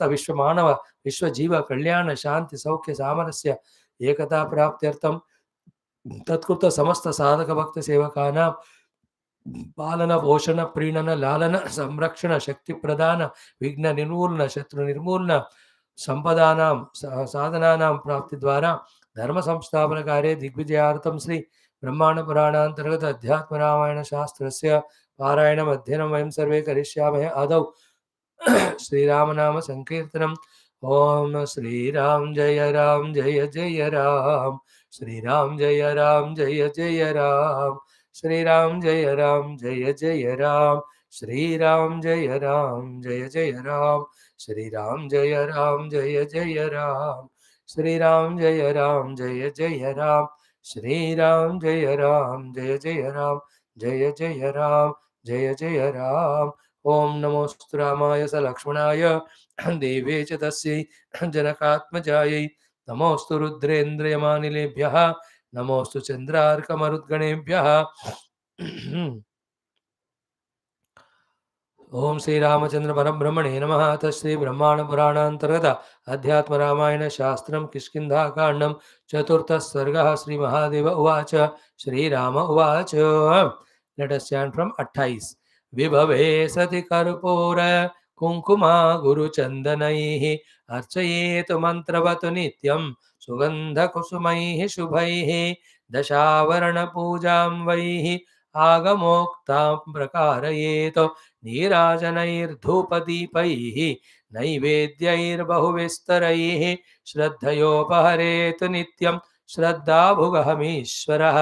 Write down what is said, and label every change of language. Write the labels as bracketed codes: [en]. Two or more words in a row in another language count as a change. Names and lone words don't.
[sa] विश्व मानव विश्व जीव कल्याण शांति सौख्य सामरस्य एकता प्राप्त्यर्थं तत्कृत समस्त साधक भक्त सेवकानां पालन पोषण प्रीणन लालन संरक्षण शक्ति प्रदान विघ्न निर्मूलन शत्रु निर्मूलन संपदानां साधनानां प्राप्ति द्वारा धर्म संस्थापन कार्ये दिग्विजयार्थं श्री ब्रह्मांड पुराणांतर्गत अध्यात्म रामायण शास्त्रस्य पारायणम् अध्ययनं वयं सर्वे करिष्यामः. आदौ श्रीराम नाम संकीर्तनम्. ओम श्रीराम जय राम जय जय राम. श्रीराम जय राम जय जय राम. श्रीराम जय राम जय जय राम. श्रीराम जय राम जय जय राम. श्रीराम जय राम जय जय राम. श्रीराम जय राम जय जय राम. श्रीराम जय राम जय जय राम. जय जय राम जय जय राम. ओम नमोस्तु रामाय स लक्ष्मणाय देवे च तस्यै जनकात्मजायै. नमोस्तु रुद्रेन्द्रयमानिलेभ्यः. नमोस्तु चंद्रार्कमरुद्गणेभ्यः. ओम श्री रामचंद्र परब्रह्मणे नमः. अथ श्री ब्रह्मांड पुराणांतर्गत अध्यात्म रामायण शास्त्रम किष्किंधा कांडम चतुर्थ सर्गः. श्री महादेव उवाच. श्री राम उवाच. [en] Let us chant from 28. [sa] विभवे सति कर्पूर कुंकुमा गुरुचंदनैः अर्चयेत मंत्रवत् नित्यं सुगंध कुसुमैः शुभैः दशावरण पूजां वैः आगमोक्तां प्रकारयेत नीराजनैर्धूपदीपैः नैवेद्यैर्बहुविस्तरैः श्रद्धयोपहरेतु नित्यं श्रद्धाभुगहमीश्वरः.